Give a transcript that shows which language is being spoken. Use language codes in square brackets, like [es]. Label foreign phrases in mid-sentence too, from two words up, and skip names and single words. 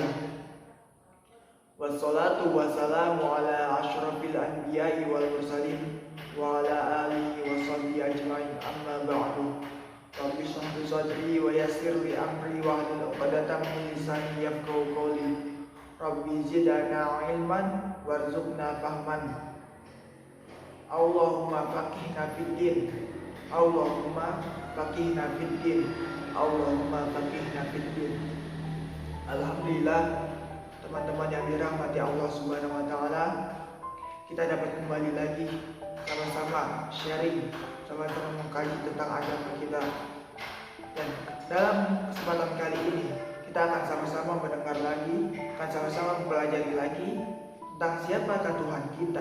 [ar] والصلاة والسلام على أشرف الأنبياء والمرسلين وعلى آله وصحبه أجمعين، أما بعد. رب اشرح لي صدري ويسر لي أمري واحلل عقدة من لساني يفقهوا قولي. رب زدنا علما وارزقنا فهما. اللهم فقهنا في الدين. اللهم فقهنا في الدين. اللهم فقهنا في الدين. [id] Alhamdulillah, teman-teman yang dirahmati [ar] الله سبحانه وتعالى, [id] kita dapat kembali lagi sama-sama sharing, sama-sama mengkaji tentang agama kita. Dan dalam kesempatan kali ini kita akan sama-sama mendengar lagi, akan sama-sama mempelajari lagi tentang siapakah Tuhan kita.